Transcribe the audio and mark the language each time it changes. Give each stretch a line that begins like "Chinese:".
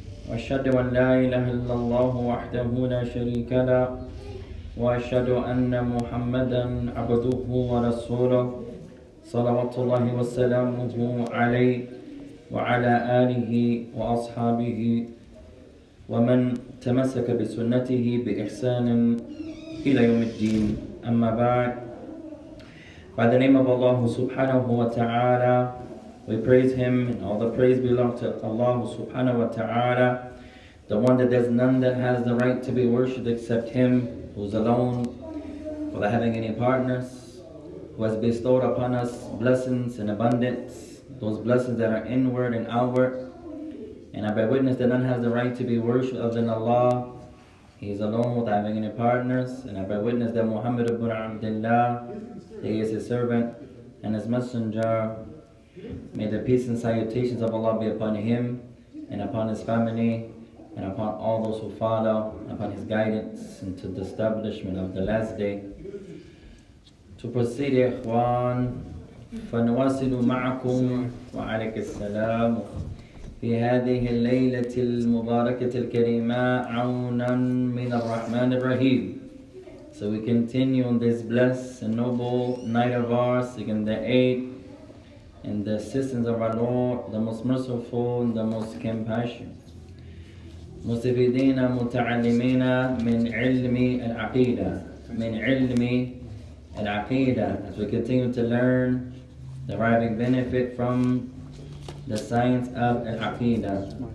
Arabic: وأشهد أن لا إله إلا الله وحده لا شريك له، وأشهد أن محمدا عبده ورسوله صلوات الله وسلامه عليه وعلى آله وأصحابه ومن تمسك بسنته بإحسان إلى يوم الدين. أما بعد.
English: By the name of Allah subhanahu wa ta'ala, we praise Him, and all the praise belongs to Allah subhanahu wa ta'ala, the one that there's none that has the right to be worshipped except Him, who's alone, without having any partners, who has bestowed upon us blessings in abundance, those blessings that are inward and outward. And I bear witness that none has the right to be worshipped other than Allah. He is alone without having any partners. And I bear witness that Muhammad ibn Abdullah, he is His servant and His messenger. May the peace and salutations of Allah be upon him and upon his family and upon all those who follow, upon his guidance into the establishment of the last day. To proceed,
Arabic: إخوان, فنواصل معكم وعليك السلام في هذه الليلة المباركة الكريمة عونا من الرحمن الرحيم.
English: So we continue on this blessed and noble night of ours, seeking the aid and the assistance of our Lord, the most merciful and the most compassionate.
Arabic: مستفيدين متعلمين من علم العقيدة
English: من علم العقيدة, as we continue to learn, deriving benefit from the science of al-Aqidah.